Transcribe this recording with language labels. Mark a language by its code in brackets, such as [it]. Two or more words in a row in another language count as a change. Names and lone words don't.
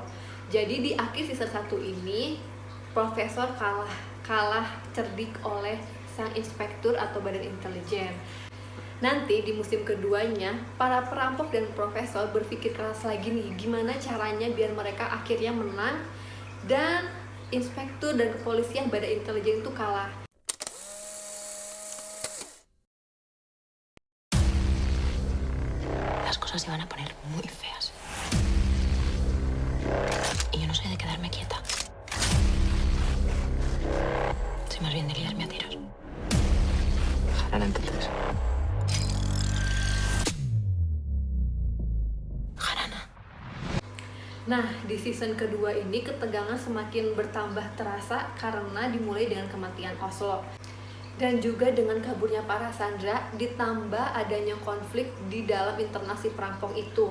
[id] Jadi di akhir season 1 ini Profesor kalah cerdik oleh sang inspektur atau badan intelijen. Nanti di musim keduanya, para perampok dan profesor berpikir keras lagi nih, gimana caranya biar mereka akhirnya menang dan inspektur dan kepolisian badan intelijen itu kalah. [es] Las cosas se van a poner muy feas. Y yo no soy de quedarme quieta. Soy más bien de liarme a tiros. Harán entonces. [id] Nah, di season kedua ini ketegangan semakin bertambah terasa karena dimulai dengan kematian Oslo dan juga dengan kaburnya para Sandra, ditambah adanya konflik di dalam internal si perampok itu.